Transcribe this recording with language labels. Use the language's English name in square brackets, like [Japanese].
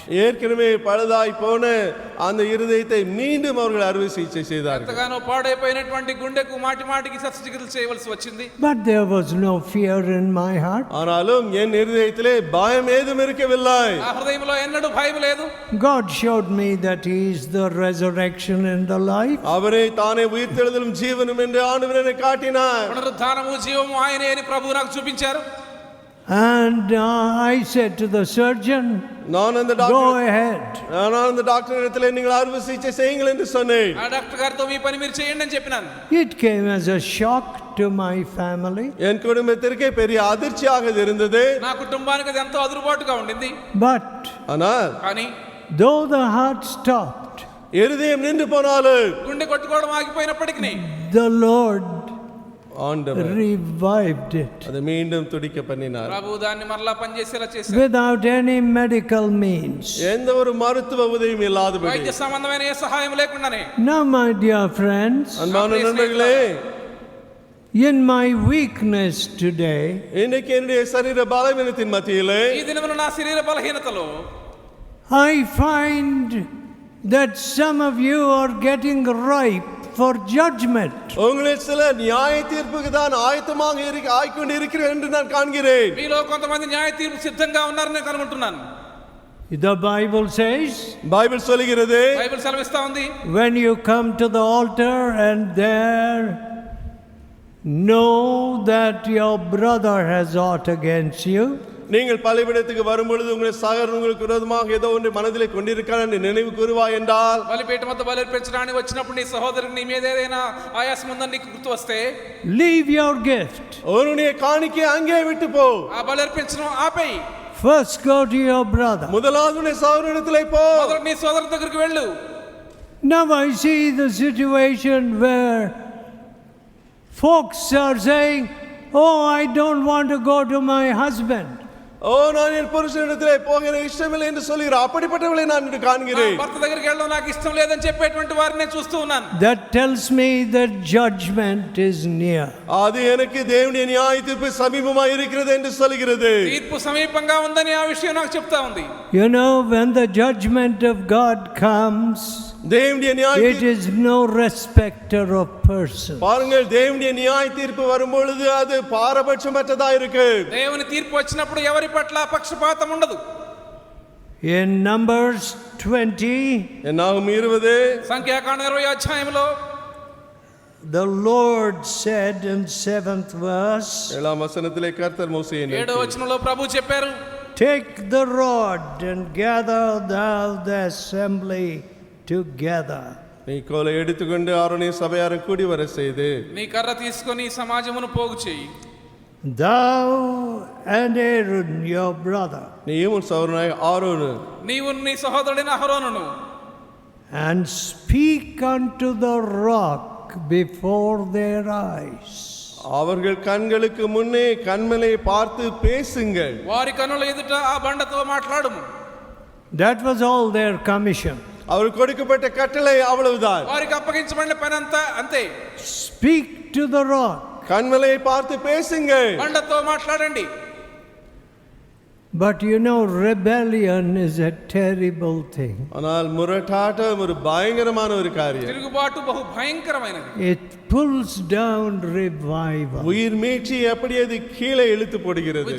[Tamil] ஏற்கனவே பழுதாய் போன அந்த இருதயத்தை மீண்டும் அவர்கள் அறுவை சிகிச்சை செய்தார்கள். [Telugu] ఎంతగానో పాడైపోయినటువంటి గుండెకు మాటి మాటికి శస్త్రచికిత్స చేయవలసి వచ్చింది. [English] But there was no fear in my heart. [Tamil] ஆனாலும் என் இருதயத்திலே பயம் ஏதும் இருக்கவில்லை. [Telugu] నా హృదయంలో ఎన్నడూ భయం లేదు. [English] God showed me that He is the resurrection and the life. [Tamil] அவரே தானே உயிர்த்தெழுதலும் ஜீவனும் என்று ஆண்டவர் என்னை காட்டினார். [Telugu] పునరుద్ధానము జీవము ఆయనే అని ప్రభువు నాకు చూపించారు. [English] And I said to the surgeon, [Tamil] நான் அந்த [English] go [Tamil] டாக்டர் [English] ahead. [Tamil] நான் அந்த டாக்டர் இடத்திலே நீங்கள் அறுவை சிகிச்சை செய்யுங்கள் என்று சொன்னேன். [Telugu] ఆ డాక్టర్ గారితో మీ పని మీరు చేయండి అని చెప్పినాను. [English] It came as a shock to my family. [Tamil] என் குடும்பத்திற்கே பெரிய அதிர்ச்சியாக இது இருந்தது. [Telugu] నా కుటుంబానికి అది ఎంతో అదురుబాటుగా ఉండింది. [English] But [Tamil] ஆனால் [Telugu] కానీ [English] though the heart stopped, [Tamil] இருதயம் நின்று போனாலும் [Telugu] గుండె కొట్టుకోవడం ఆగిపోయినప్పటికీ [English] the Lord [Tamil] ஆண்டவர் [English] revived it [Tamil] அதை மீண்டும் துடிக்க பண்ணினார். [Telugu] ప్రభువు దాన్ని మరలా పనిచేసేలా చేశారు. [English] without any medical means. [Tamil] எந்த ஒரு மருத்துவ உதவியும் இல்லாதபடி. [Telugu] వైద్య సంబంధమైన ఏ సహాయం లేకుండానే. [English] Now, my dear friends, [Tamil] அன்பான நண்பர்களே, [English] in my weakness today, [Tamil] இன்னைக்கு என்னுடைய சரீர பலவீனத்தின் மத்தியிலே [Telugu] ఈ దినమున నా శరీర బలహీనతలో [English] I find that some of you are getting ripe for judgment. [Tamil] உங்களில் சிலர் நியாய தீர்ப்புக்கு தான் ஆயத்தமாக ஆய்க்கொண்டு இருக்கிறேன் என்று நான் காண்கிறேன். [Telugu] మీలో కొంతమంది న్యాయ తీర్పు సిద్ధంగా ఉన్నారని నేను కనుగొంటున్నాను. [English] The Bible says, [Tamil] பைபிள் சொல்கிறது, [Telugu] బైబిల్ సెలవిస్తా ఉంది, [English] when you come to the altar and there know that your brother has aught against you, [Tamil] நீங்கள் பலிபீடத்துக்கு வரும்பொழுது உங்கள் சகோதரன் உங்களுக்கு விரோதமாக ஏதோ ஒன்று மனதிலே கொண்டிருக்கிறார் என்று நினைவு கூறுவாய் என்றால், [Telugu] బలిపీఠం వద్ద బలిర్పించడానికి వచ్చినప్పుడు నీ సహోదరునికి నీ మీద ఏదైనా ఆయాసం ఉందని నీకు గుర్తు వస్తే, [English] leave your gift. [Tamil] அவருடைய காணிக்கை அங்கே விட்டு போ. [Telugu] ఆ బలిర్పించడం ఆపేయి. [English] First go to your brother. [Tamil] முதலாவது உன்னுடைய சகோதரனிடத்திலே போ. [Telugu] మొదట నీ సోదరుని దగ్గరికి వెళ్ళు. [English] Now I see the situation where folks are saying, oh, I don't want to go to my husband. [Tamil] ஓ, நான் என் புருஷனிடத்திலே போக எனக்கு இஷ்டமில்லை என்று சொல்கிறார். அப்படிப்பட்டவளை நான் இன்று காண்கிறேன். [Telugu] భర్త దగ్గరికి వెళ్ళడం నాకు ఇష్టం లేదని చెప్పేటువంటి వారిని నేను చూస్తూ ఉన్నాను. [English] That tells me that judgment is near. [Tamil] அது எனக்கு தேவனுடைய நியாய தீர்ப்பு சமீபமாக இருக்கிறது என்று சொல்கிறது. [Telugu] తీర్పు సమీపంగా ఉందని ఆ విషయం నాకు చెప్తా ఉంది. [English] You know, when the judgment of God comes, [Tamil] தேவனுடைய நியாய [English] it is no respecter of persons. [Tamil] பாருங்கள், தேவனுடைய நியாய தீர்ப்பு வரும்பொழுது அது பாரபட்சமற்றதா இருக்கு. [Telugu] దేవుని తీర్పు వచ్చినప్పుడు ఎవరి పట్ల పక్షపాతం ఉండదు. [English] In Numbers 20, [Tamil] என்னாகும் 20 [Telugu] సంఖ్యాకాండం 20 అధ్యాయంలో [English] the Lord said in 7th verse, [Tamil] 7ஆம் வசனத்திலே கர்த்தர் மோசேயை [Telugu] 7వ వచనంలో ప్రభు చెప్పారు, [English] take the rod and gather thou the assembly together. [Tamil] நீ கோலை எடுத்துக்கொண்டு ஆரோனின் சபையாரை கூடி வர செய்து, [Telugu] నీ కర్ర తీసుకొని సమాజమును పోగు చేయి. [English] Thou and Aaron your brother, [Tamil] நீயும் உன் சகோதரனாகிய ஆரோனு, [Telugu] నీవు నీ సహోదరుడైన అహరోనును, [English] and speak unto the rock before their eyes. [Tamil] அவர்கள் கண்களுக்கு முன்னே கண்மலை பார்த்து பேசுங்கள். [Telugu] వారి కన్నుల ఎదుట ఆ బండతో మాట్లాడుము. [English] That was all their commission. [Tamil] அவருக்கு கொடுக்கப்பட்ட கட்டளை அவ்வளவுதான். [Telugu] వారికి అప్పగించబడిన పని అంతా అంతే. [English] Speak to the rock. [Tamil] கண்மலையை பார்த்து பேசுங்கள். [Telugu] బండతో మాట్లాడండి. [English] But you know, rebellion is a terrible thing. [Tamil] ஆனால் முரட்டாட்டம் ஒரு பயங்கரமான ஒரு காரியம். [Telugu] తిరుగుబాటు బహు భయంకరమైనది. [English] It pulls down revival. [Tamil] உயிர் மீட்சி எப்படி அது கீழே இழுத்து போடுகிறது.